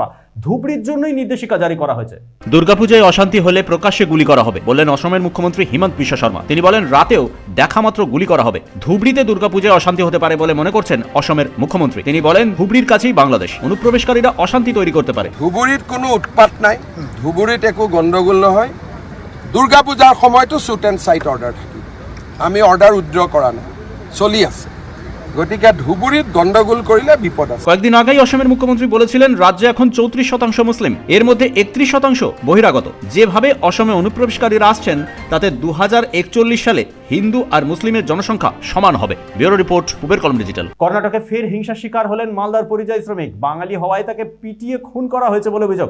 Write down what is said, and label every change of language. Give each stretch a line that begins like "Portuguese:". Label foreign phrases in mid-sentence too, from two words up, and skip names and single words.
Bangla: ধুবড়ির জন্যই নির্দেশিকা জারি করা হয়েছে। দুর্গাপূজায় অশান্তি হলে প্রকাশ্যে গুলি করা হবে বললেন অসমের মুখ্যমন্ত্রী হিমন্ত বিশ্ব শর্মা। তিনি বলেন রাতেও দেখা মাত্র গুলি করা হবে। ধুবড়িতে দুর্গাপূজায় অশান্তি হতে পারে বলে মনে করছেন অসমের মুখ্যমন্ত্রী। তিনি বলেন ধুবড়ির কাছেই বাংলাদেশ, অনুপ্রবেশকারীরা অশান্তি তৈরি করতে পারে।
Assamese: ধুবুৰীত কোনো উৎপাত নাই, ধুবুৰীত একো গণ্ডগোল নহয়। দুৰ্গা পূজাৰ সময়তো
English: shoot and sight order
Assamese: থাকিব, আমি
English: order withdraw
Assamese: কৰা নাই, চলি আছে। গতিকে ধুবুৰীত গণ্ডগোল কৰিলে বিপদ আছে।
Bangla: কয়েকদিন আগেই অসমের মুখ্যমন্ত্রী বলেছিলেন রাজ্যে এখন 34% মুসলিম, এর মধ্যে 31% বহিরাগত। যেভাবে অসমে অনুপ্রবেশকারীরা আসছেন তাতে 2041 সালে হিন্দু আর মুসলিমের জনসংখ্যা সমান হবে। ব্যুরো রিপোর্ট, পূবের কলম ডিজিটাল। কর্ণাটকে ফের হিংসার শিকার হলেন মালদার পরিযায়ী শ্রমিক। বাঙালি হওয়ায় তাকে পিটিয়ে খুন করা হয়েছে বলে অভিযোগ।